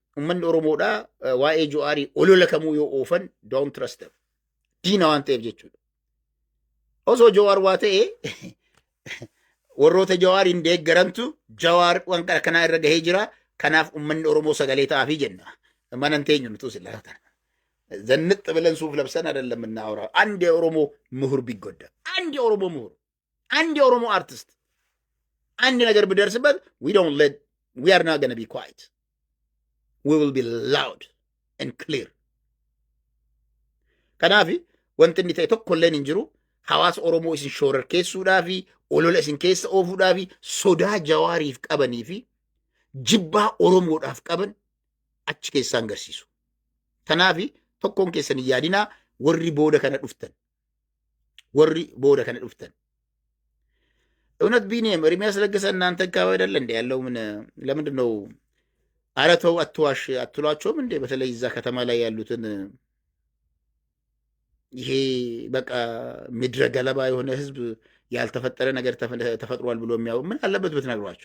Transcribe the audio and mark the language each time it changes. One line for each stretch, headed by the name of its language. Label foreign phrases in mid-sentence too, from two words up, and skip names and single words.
Oromo: ummanni Oromoodhaa waa'ee Jawaarii olola kamuu yoo oofan
English: don't trust them.
Oromo: Diina waan ta'eef jechuudha. Osoo Jawaar waa ta'ee warroota Jawaariin deeggarantu Jawaar waan kanaa irra gahee jira. Kanaaf ummanni Oromoo sagalee ta'aafii jenna. Manan teenyu nutu silaata.
Amharic: ዘንጥ ብለን ሱፍ ለብሰን አይደለም የምናወራው። አንድ የኦሮሞ ምሁር ቢጎዳ፣ አንድ የኦሮሞ ምሁር፣ አንድ የኦሮሞ አርቲስት አንድ ነገር ቢደርስበት
English: we are not going to be quiet. We will be loud and clear.
Oromo: Kanaafi wanti inni ta'e tokkolleen hin jiru. Hawaasa Oromoo isin shoorarkeessuudhaa fi olola isin keessa oofuudhaa fi sodaa Jawaariif qabanii fi jibbaa Oromoodhaaf qaban achi keessaan garsiisu. Kanaafi tokkoon keessan hin yaadinaa warri booda kana dhuftan.
Amharic: እውነት ቢኒየም ኤርሚያስ ለገሰ እናንተ አካባቢ አይደለ እንደ ያለው ምን ለምንድን ነው ኧረ ተው አትዋሽ አትሏቸውም እንዴ? በተለይ እዛ ከተማ ላይ ያሉትን ይሄ በቃ ምድረ ገለባ የሆነ ህዝብ ያልተፈጠረ ነገር ተፈጥሯል ብሎ የሚያው ምን አለበት ብትነግሯቸው?